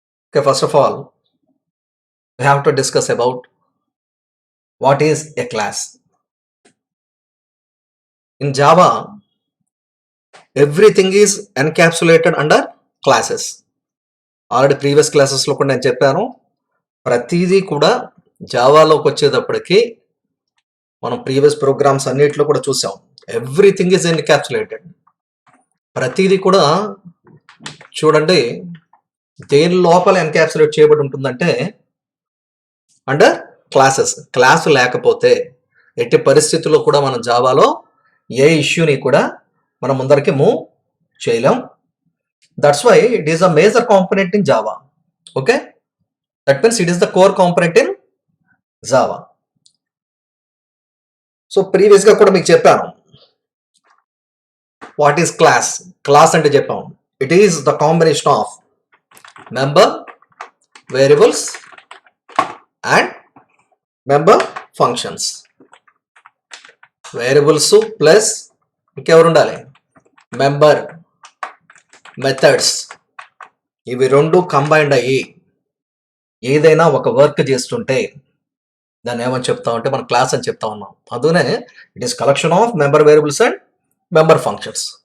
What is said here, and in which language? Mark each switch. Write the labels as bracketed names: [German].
[English] Okay, first of all, we have to discuss about what is a class. In Java, everything is encapsulated under classes. [Telugu] Already previous క్లాసెస్లో కూడా నేను చెప్పాను, ప్రతిదీ కూడా జావాలోకి వచ్చేటప్పటికి మనం ప్రీవియస్ ప్రోగ్రామ్స్ అన్నిటిలో కూడా చూసాం. [English] Everything is encapsulated. [Telugu] ప్రతిదీ కూడా చూడండి దేని లోపల ఎన్క్యాప్సులేట్ చేయబడి ఉంటుందంటే అండర్ క్లాసెస్. క్లాస్ లేకపోతే ఎట్టి పరిస్థితుల్లో కూడా మనం జావాలో ఏ ఇష్యూని కూడా మనం ముందరికి మూవ్ చేయలేం. [English] That's why it is a major component in Java. Okay, that means it is the core component in Java. So previous [Telugu] గా కూడా మీకు చెప్పాను [English] what is class. Class [Telugu] అంటే చెప్పాము, [English] it is the combination of member variables and member functions. Variables plus [Telugu] ఇంకెవరు ఉండాలి, member, methods, ఇవి రెండు కంబైన్డ్ అయ్యి ఏదైనా ఒక వర్క్ చేస్తుంటే దాన్ని ఏమని చెప్తామంటే మనం క్లాస్ అని చెప్తా ఉన్నాం. అందుకనే [English] It is collection of member variables and member functions.